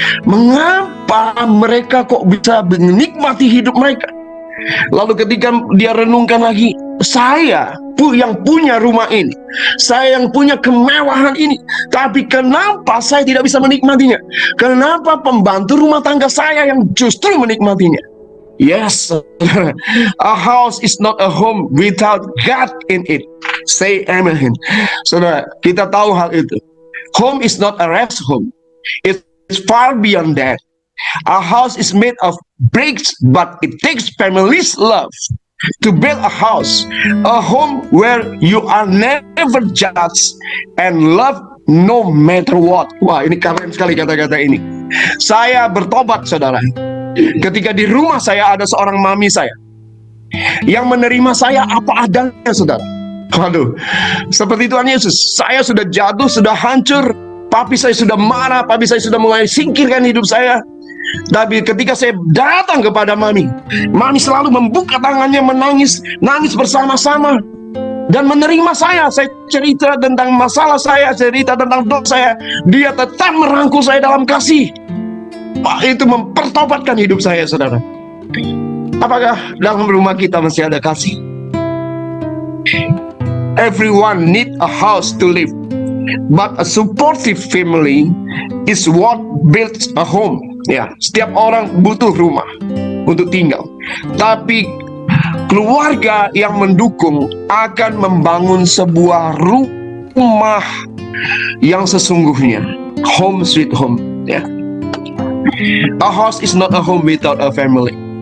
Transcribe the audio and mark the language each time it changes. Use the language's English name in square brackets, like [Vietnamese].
[Indonesian] Mengapa mereka kok bisa menikmati hidup mereka? Lalu ketika dia renungkan lagi, saya yang punya rumah ini, saya yang punya kemewahan ini, tapi kenapa saya tidak bisa menikmatinya? Kenapa pembantu rumah tangga saya yang justru menikmatinya? [English] Yes, a house is not a home without God in it. Say amen. [Indonesian] Saudara, kita tahu hal itu. [English] Home is not a rest home. It's far beyond that. A house is made of bricks, but it takes family's love to build a house, a home where you are never judged and loved no matter what. [Indonesian] Wah, ini keren sekali kata-kata ini. Saya bertobat, saudara, ketika di rumah saya ada seorang mami saya yang menerima saya apa adanya, saudara. Waduh, seperti Tuhan Yesus, saya sudah jatuh, sudah hancur, papi saya sudah marah, papi saya sudah mulai singkirkan hidup saya. Tapi ketika saya datang kepada mami, mami selalu membuka tangannya, menangis bersama-sama dan menerima saya. Saya cerita tentang masalah saya, cerita tentang dosa saya, dia tetap merangkul saya dalam kasih. Itu mempertobatkan hidup saya, saudara. Apakah dalam rumah kita masih ada kasih? [English] Everyone need a house to live, but a supportive family is what builds a home. [Indonesian] Ya, setiap orang butuh rumah untuk tinggal, tapi keluarga yang mendukung akan membangun sebuah rumah yang sesungguhnya [English] home sweet home. Ya, a house is not a home without a family.